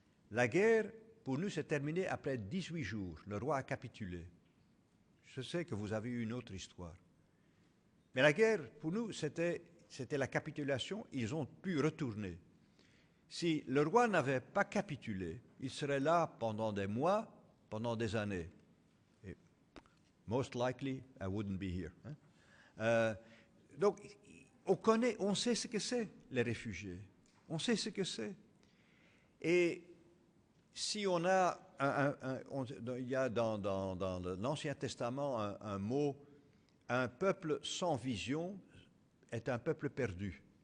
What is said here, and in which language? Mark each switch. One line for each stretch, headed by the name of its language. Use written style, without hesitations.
French: La guerre, pour nous, s'est terminée après 18 jours. Le roi a capitulé. Je sais que vous avez eu une autre histoire. Mais la guerre, pour nous, c'était la capitulation. Ils ont pu retourner. Si le roi n'avait pas capitulé, il serait là pendant des mois, pendant des années.
English: Et most likely, I wouldn't be here.
French: Donc, on sait ce que c'est, les réfugiés. On sait ce que c'est. Et si on a, il y a dans l'Ancien Testament un mot, un peuple sans vision est un peuple perdu.